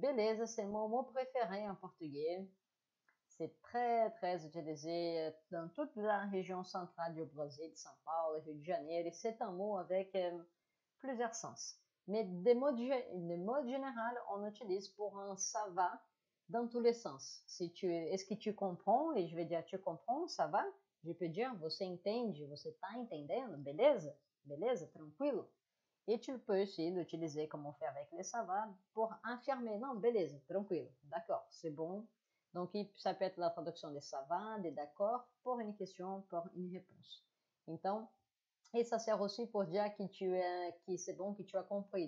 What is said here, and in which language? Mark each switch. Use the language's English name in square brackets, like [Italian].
[French] Beleza, c'est mon mot préféré en portugais. C'est très, très utilisé dans toute la région centrale du Brésil, São Paulo, Rio de Janeiro. Et c'est un mot avec plusieurs sens. Mais de mode général, on utilise pour un ça va dans tous les sens. Est-ce que tu comprends? Et je vais dire, tu comprends, ça va? Je peux dire, [Portuguese] você entende, você tá entendendo, beleza? Beleza, tranquilo? [French] Et tu peux aussi l'utiliser comme on fait avec les ça va pour affirmer, non, beleza, tranquilo, d'accord, c'est bon. Donc, ça peut être la traduction de ça va, de d'accord, pour une question, pour une réponse. Então, et ça sert aussi pour dire que c'est bon, que tu as compris.